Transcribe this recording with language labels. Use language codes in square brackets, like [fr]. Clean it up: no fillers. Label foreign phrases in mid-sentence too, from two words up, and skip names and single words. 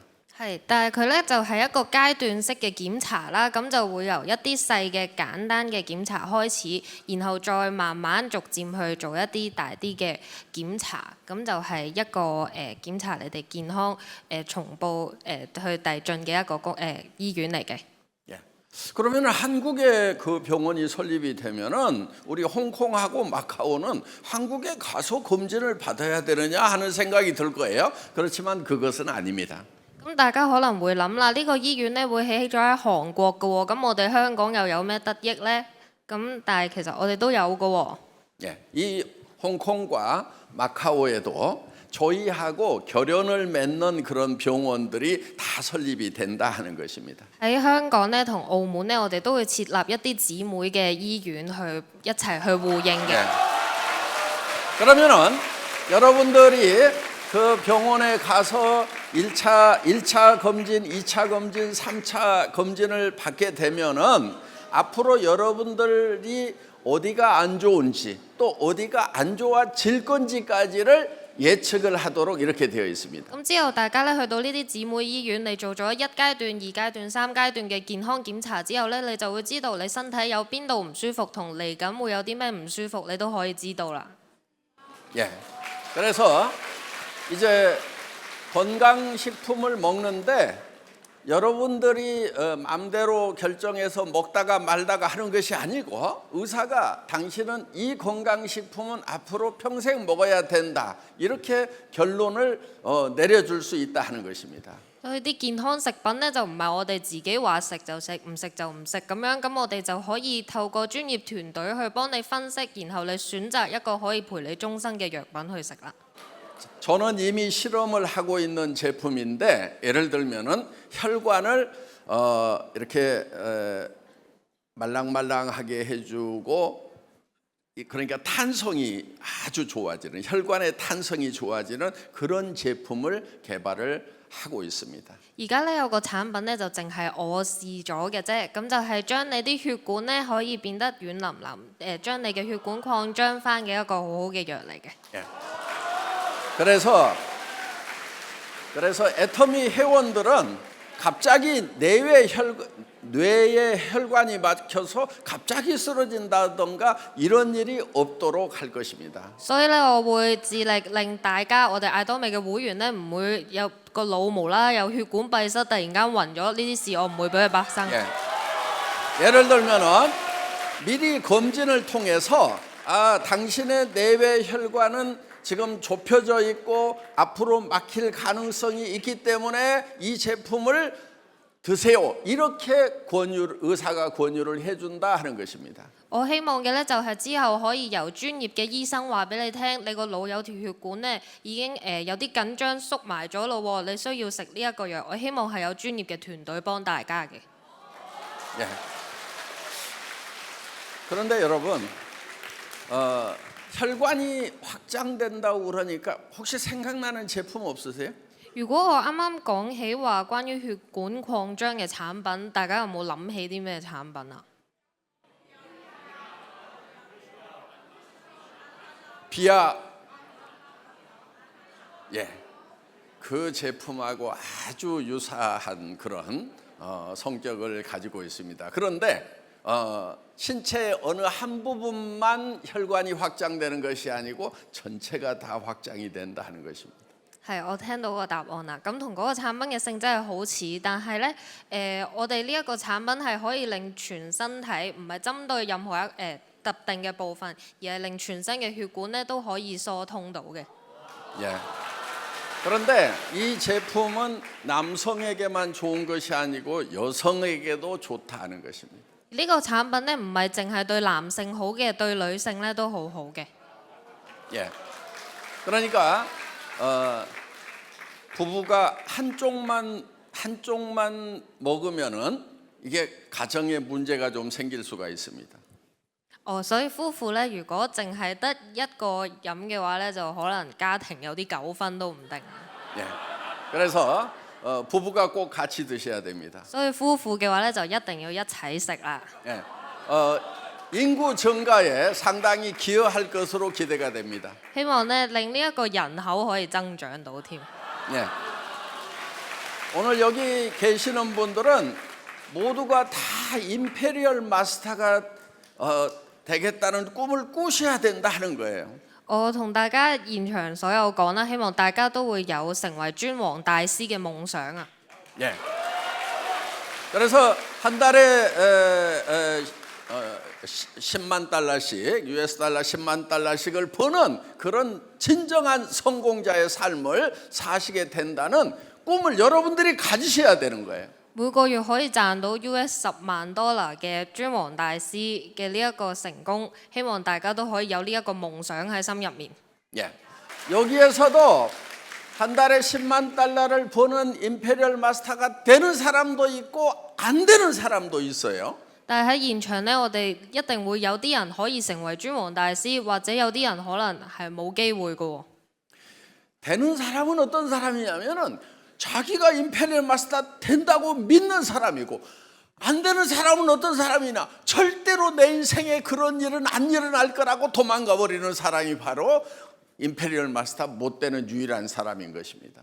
[yue] 係，但係佢咧就係一個階段式嘅檢查啦，咁就會由一啲細嘅簡單嘅檢查開始，然後再慢慢逐漸去做一啲大啲嘅檢查，咁就係一個檢查你哋健康重報去遞進嘅一個醫院嚟嘅。 [ko] 예. 그러면 한국에 그 병원이 설립이 되면은 우리 홍콩하고 마카오는 한국에 가서 검진을 받아야 되느냐 하는 생각이 들 거예요. 그렇지만 그것은 아닙니다. [yue] 咁大家可能會諗啦，呢個醫院咧會起咗喺韓國嘅喎，咁我哋香港又有咩得益呢？咁但係其實我哋都有嘅喎。 [ko] 예, 이 홍콩과 마카오에도 저희하고 결연을 맺는 그런 병원들이 다 설립이 된다 하는 것입니다. [yue] 喺香港咧同澳門咧，我哋都會設立一啲姊妹嘅醫院去一齊去互應嘅。 [ko] 예. 그러면은 여러분들이 그 병원에 가서 1차 검진, 2차 검진, 3차 검진을 받게 되면은 앞으로 여러분들이 어디가 안 좋은지 또 어디가 안 좋아질 건지까지를 예측을 하도록 이렇게 되어 있습니다. [yue] 咁之後大家咧去到呢啲姊妹醫院，你做咗1階段、2階段、3階段嘅健康檢查之後咧，你就會知道你身體有邊度唔舒服，同嚟緊會有啲咩唔舒服，你都可以知道啦。 [ko] 예. 그래서 이제 건강식품을 먹는데 여러분들이 마음대로 결정해서 먹다가 말다가 하는 것이 아니고 의사가 당신은 이 건강식품은 앞으로 평생 먹어야 된다 이렇게 결론을 내려줄 수 있다 하는 것입니다. [yue] 所以啲健康食品咧就唔係我哋自己話食就食，唔食就唔食咁樣，咁我哋就可以透過專業團隊去幫你分析，然後你選擇一個可以陪你終生嘅藥品去食啦。 [ko] 저는 이미 실험을 하고 있는 제품인데 예를 들면은 혈관을 이렇게 말랑말랑하게 해주고 그러니까 탄성이 아주 좋아지는 혈관의 탄성이 좋아지는 그런 제품을 개발을 하고 있습니다. [yue] 而家咧有個產品咧就淨係我試咗嘅啫，咁就係將你啲血管咧可以變得軟腍腍，將你嘅血管擴張翻嘅一個好好嘅藥嚟嘅。 [ko] 예. 그래서 애터미 회원들은 갑자기 뇌에 혈관이 막혀서 갑자기 쓰러진다던가 이런 일이 없도록 할 것입니다. [yue] 所以咧，我會致力令大家，我哋艾多美嘅會員咧，唔會有個腦無啦啦有血管閉塞，突然間暈咗呢啲事，我唔會俾佢發生。 [ko] 예. 예를 들면은 미리 검진을 통해서 당신의 내외 혈관은 지금 좁혀져 있고 앞으로 막힐 가능성이 있기 때문에 이 제품을 드세요. 이렇게 의사가 권유를 해준다 하는 것입니다. [yue] 我希望嘅咧就係之後可以由專業嘅醫生話俾你聽，你個腦有條血管咧已經有啲緊張縮埋咗咯喎，你需要食呢一個藥。我希望係有專業嘅團隊幫大家嘅。 [ko] 예. 그런데 여러분, 혈관이 확장된다고 그러니까 혹시 생각나는 제품 없으세요? [yue] 如果我啱啱講起話關於血管擴張嘅產品，大家有冇諗起啲咩產品啊？ [ko] 비아, 예, 그 제품하고 아주 유사한 그런 성격을 가지고 있습니다. 그런데 신체의 어느 한 부분만 혈관이 확장되는 것이 아니고 전체가 다 확장이 된다 하는 것입니다. [yue] 係，我聽到個答案啦。咁同嗰個產品嘅性質係好似，但係咧我哋呢一個產品係可以令全身體唔係針對任何特定嘅部分，而係令全身嘅血管咧都可以疏通到嘅。 [ko] 예. 그런데 이 제품은 남성에게만 좋은 것이 아니고 여성에게도 좋다는 것입니다. [yue] 呢個產品咧唔係淨係對男性好嘅，對女性咧都好好嘅。 [ko] 예. 그러니까 부부가 한쪽만 먹으면은 이게 가정에 문제가 좀 생길 수가 있습니다. [yue] 所以夫婦咧，如果淨係得一個飲嘅話咧，就可能家庭有啲糾紛都唔定。 [ko] 예. 그래서 부부가 꼭 같이 드셔야 됩니다. [yue] 所以夫婦嘅話咧，就一定要一齊食啦。 [ko] 예. 인구 증가에 상당히 기여할 것으로 기대가 됩니다. [yue] 希望咧令呢一個人口可以增長到添。 [ko] 예. 오늘 여기 계시는 분들은 모두가 다 임페리얼 마스터가 되겠다는 꿈을 꾸셔야 된다 하는 거예요. [yue] 我同大家現場所有講啦，希望大家都會有成為尊王大師嘅夢想啊！ [ko] 예. 그래서 한 달에 10만 달러씩 US 달러 10만 달러씩을 버는 그런 진정한 성공자의 삶을 사시게 된다는 꿈을 여러분들이 가지셔야 되는 거예요. [yue] 每個月可以賺到 US $100,000嘅尊王大師嘅呢一個成功，希望大家都可以有呢一個夢想喺心入面。 [ko] 예. 여기에서도 한 달에 10만 달러를 버는 임페리얼 마스터가 되는 사람도 있고 안 되는 사람도 있어요. [yue] 但係喺現場呢，我哋一定會有啲人可以成為尊王大師，或者有啲人可能係冇機會嘅喎。 [ko] 되는 사람은 어떤 사람이냐면은 자기가 임페리얼 마스터 된다고 믿는 사람이고 안 되는 사람은 어떤 사람이냐 절대로 내 인생에 그런 일은 안 일어날 거라고 도망가 버리는 사람이 바로 임페리얼 마스터 못 되는 유일한 사람인 것입니다.